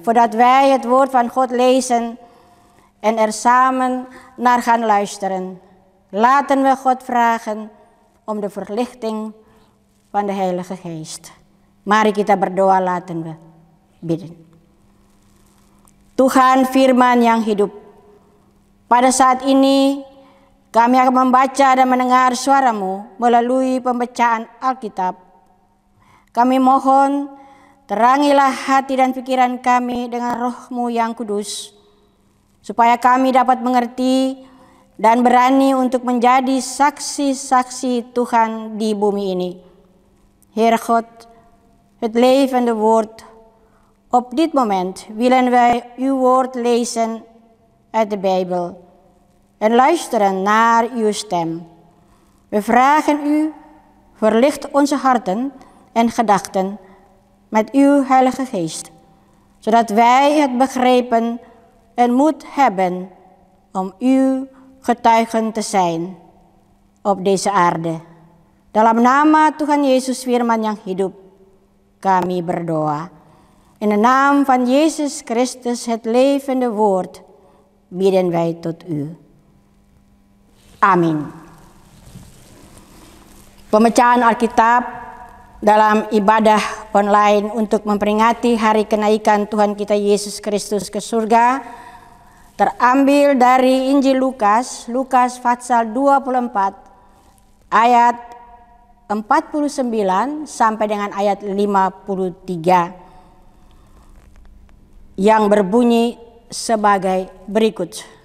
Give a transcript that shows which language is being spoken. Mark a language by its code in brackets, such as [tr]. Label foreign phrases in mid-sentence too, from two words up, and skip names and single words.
[nl] Voordat wij het woord van God lezen en er samen naar gaan luisteren, laten we God vragen om de verlichting van de Heilige Geest. [id] Mari kita berdoa, [nl] laten we bidden. [id] Tuhan firman yang hidup. Pada saat ini kami akan membaca dan mendengar suara-Mu melalui pembacaan Alkitab. Kami mohon terangilah hati dan pikiran kami dengan Roh-Mu yang kudus, supaya kami dapat mengerti dan berani untuk menjadi saksi-saksi Tuhan di bumi ini. [nl] Heer God, het levende woord. Op dit moment willen wij uw woord lezen uit de Bijbel en luisteren naar uw stem. We vragen u, verlicht onze harten en gedachten met uw Heilige Geest, zodat wij het begrijpen en moed hebben om uw getuigen te zijn op deze aarde. [id] Dalam nama Tuhan Yesus firman yang hidup, kami berdoa. [nl] In de naam van Jezus Christus, het levende woord, bidden wij tot u. [id] Amin. Pembacaan Alkitab dalam ibadah online untuk memperingati hari kenaikan Tuhan kita Yesus Kristus ke surga terambil dari Injil Lukas, Lukas pasal 24 ayat 49 sampai dengan ayat 53 yang berbunyi sebagai berikut.